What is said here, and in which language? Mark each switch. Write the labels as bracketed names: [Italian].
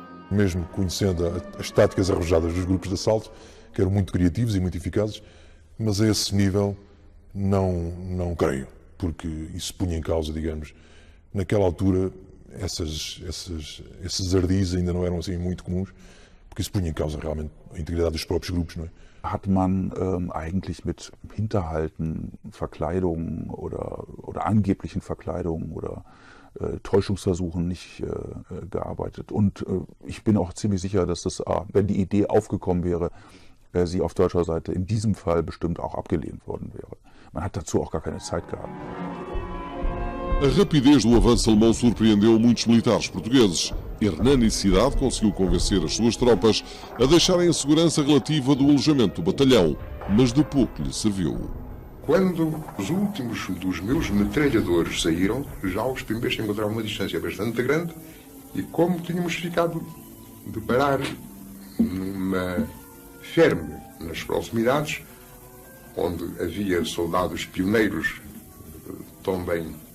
[Portuguese] Mesmo conhecendo as táticas arrojadas dos grupos de assalto, que eram muito criativos e muito eficazes, mas a esse nível não creio, porque isso punha em causa, digamos, naquela altura, esses ardis ainda não eram assim muito comuns, porque isso punha em causa realmente a integridade dos próprios grupos, não é? [German] Hat man eigentlich mit Hinterhalten, Verkleidung oder angeblichen Verkleidungen oder Täuschungsversuchen nicht gearbeitet. Und ich bin auch ziemlich sicher, dass das, wenn die Idee aufgekommen wäre, sie auf deutscher Seite in diesem Fall bestimmt auch abgelehnt worden wäre. Man hat dazu auch gar keine Zeit gehabt. [Portuguese] A rapidez do avanço alemão surpreendeu muitos militares portugueses. Hernani Cidade conseguiu convencer as suas tropas a deixarem a segurança relativa do alojamento do batalhão, mas de pouco lhe serviu. Quando os últimos dos meus metralhadores saíram, já os primeiros encontraram uma distância bastante grande e como tínhamos ficado de parar numa ferme nas proximidades, onde havia soldados pioneiros tão bem